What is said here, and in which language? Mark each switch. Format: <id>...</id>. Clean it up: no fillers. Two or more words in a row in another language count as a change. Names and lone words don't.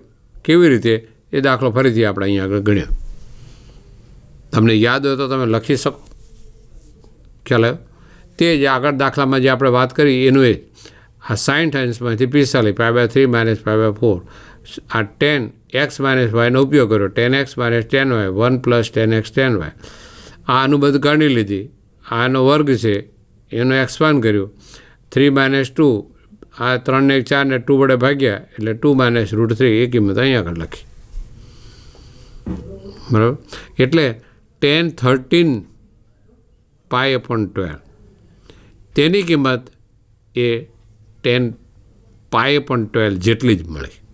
<gu>કેવી રીતે એ દાખલો ફરીથી આપણે અહીંયા આગળ ગણ્યો. તમને યાદ હોય તો તમે લખી શકો, ખ્યાલ આવ્યો. તે જ આગળ દાખલામાં જે આપણે વાત કરી એનું એ આ 60°માંથી 45, π/3 - π/4, આ tan x - yનો ઉપયોગ કર્યો, tan x - tan y, 1 + tan x tan y. આ અનુબંધ ગણી લીધી, આનો વર્ગ છે એનો એક્સપાન્ડ કર્યું, 3 - 2, આ 3 ને 4 ને 2 વડે ભાગ્યા એટલે 2 - √3, એ કિંમત અહીંયા આગળ લખી, બરાબર. એટલે tan 13π/12 તેની કિંમત એ tan π/12 જેટલી જ મળી.</gu>